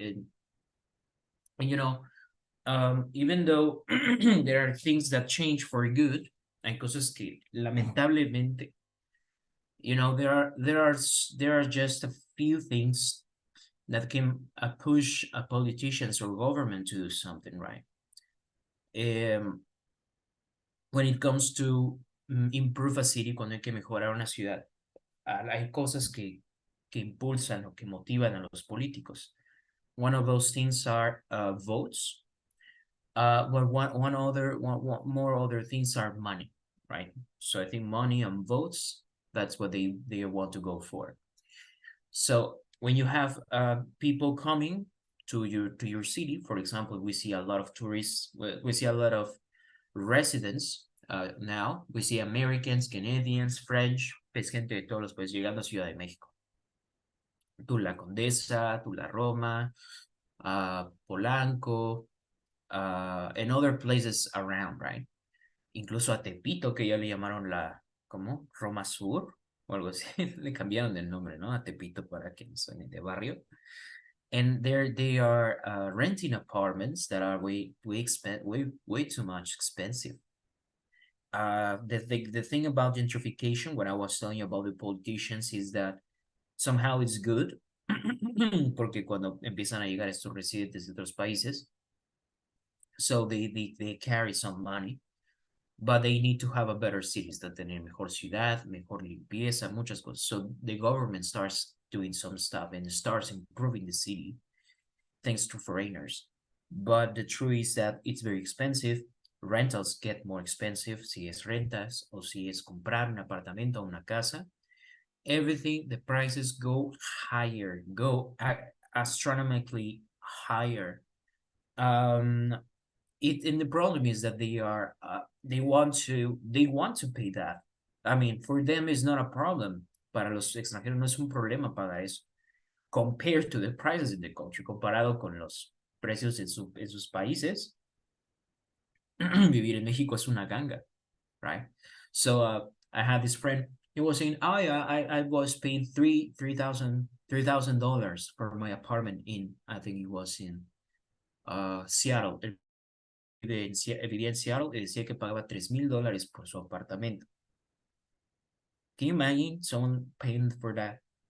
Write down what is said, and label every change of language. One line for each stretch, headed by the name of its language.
English: And you know, even though there are things that change for good,
Spanish: hay cosas que lamentablemente,
English: you know, there are just a few things that can push politicians or government to do something right. When it comes to improve a city,
Spanish: cuando hay que mejorar una ciudad, hay cosas que impulsan o que motivan a los políticos.
English: One of those things are votes. Well, one more other things are money, right? So I think money and votes, that's what they want to go for. So when you have people coming to your city, for example, we see a lot of tourists, we see a lot of residents now. We see Americans, Canadians, French,
Spanish: es gente de todos los países llegando a Ciudad de México. Tú la Condesa, tú la Roma, Polanco, and other places around, right? Incluso a Tepito, que ya le llamaron ¿cómo? Roma Sur, o algo así, le cambiaron el nombre, ¿no? A Tepito para que no suene de barrio.
English: And there they are renting apartments that are way too much expensive. The thing about gentrification, what I was telling you about the politicians, is that somehow it's good,
Spanish: porque cuando empiezan a llegar estos residentes de otros países,
English: so they carry some money, but they need to have a better cities, that
Spanish: tener mejor ciudad, mejor limpieza, muchas cosas.
English: So the government starts doing some stuff and starts improving the city thanks to foreigners. But the truth is that it's very expensive. Rentals get more expensive,
Spanish: si es rentas o si es comprar un apartamento o una casa.
English: Everything, the prices go higher, go astronomically higher. And the problem is that they want to pay that. I mean, for them it's not a problem.
Spanish: Para los extranjeros no es un problema pagar eso.
English: Compared to the prices in the country,
Spanish: comparado con los precios en sus países, vivir en México es una ganga, right?
English: So I had this friend, he was saying, oh yeah, I was paying $3,000 for my apartment in, I think it was in Seattle.
Spanish: Vivía en Seattle y decía que pagaba $3,000 por su apartamento.
English: Can you imagine someone paying for that?